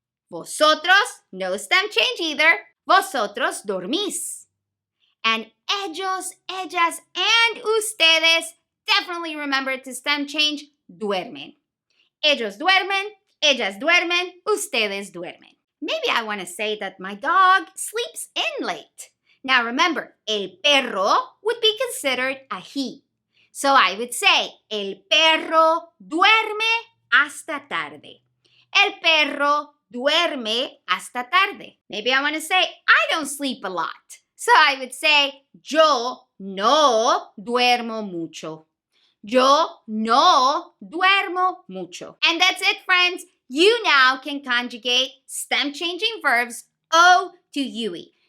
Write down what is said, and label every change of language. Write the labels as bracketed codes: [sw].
[en] Vosotros, no stem change either. [es] Vosotros dormís. [en] And ellos, ellas, and ustedes, definitely remember to stem change, [es] duermen. Ellos duermen, ellas duermen, ustedes duermen. [en] Maybe I want to say that my dog sleeps in late. Now remember, el perro would be considered a he. So I would say, [es] el perro duerme hasta tarde. El perro duerme hasta tarde. [en] Maybe I want to say, I don't sleep a lot. So I would say, [es] yo no duermo mucho. Yo no duermo mucho. [en] And that's it, friends. You now can conjugate stem changing verbs O to UE.